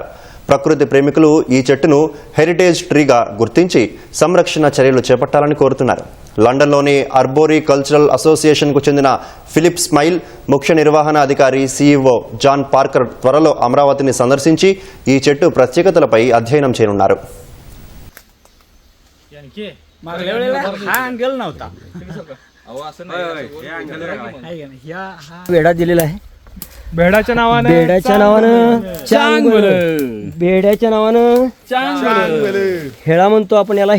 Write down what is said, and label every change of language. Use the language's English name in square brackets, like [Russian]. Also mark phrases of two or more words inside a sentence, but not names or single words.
[Telugu] ప్రకృతి ప్రేమికులు ఈ చెట్టును [English] heritage tree [Telugu] గుర్తించి సంరక్షణ చర్యలు చేపట్టాలని కోరుతున్నారు. లండన్లోని అర్బోరీ కల్చరల్ అసోసియేషన్కు చెందిన ఫిలిప్ స్మైల్, ముఖ్య నిర్వహణ అధికారి CEO జాన్ పార్కర్ త్వరలో అమరావతిని సందర్శించి ఈ చెట్టు ప్రత్యేకతలపై అధ్యయనం చేయనున్నారు. [Marathi] बेडा दिलेला आहे. बेडाच्या नावानं बेड्याच्या नावानं हेळा म्हणतो आपण याला.